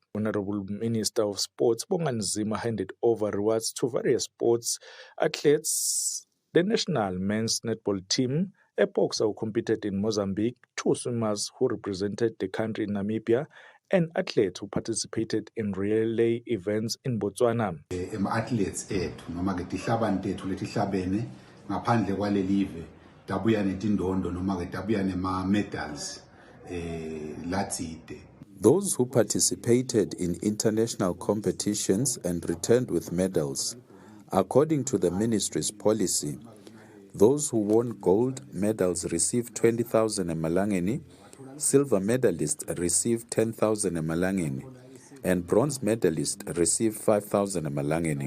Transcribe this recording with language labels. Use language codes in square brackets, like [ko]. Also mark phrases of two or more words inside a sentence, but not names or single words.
[en] Honorable Minister of Sports Bonga Nzima handed over rewards to various sports athletes. The national men's netball team, a boxer who competed in Mozambique, 2 swimmers who represented the country in Namibia, and athletes who participated in relay events in Botswana. [ss] Athletes ethu noma ke tihlabane tethu letihlabene ngaphandle kwalelive tabuya netindondo noma ke tabuya nema medals latsite. [en] Those who participated in international competitions and returned with medals. According to the ministry's policy, those who won gold medals received 20,000 emalangeni, silver medalists received 10,000 emalangeni, and bronze medalists received 5,000 emalangeni.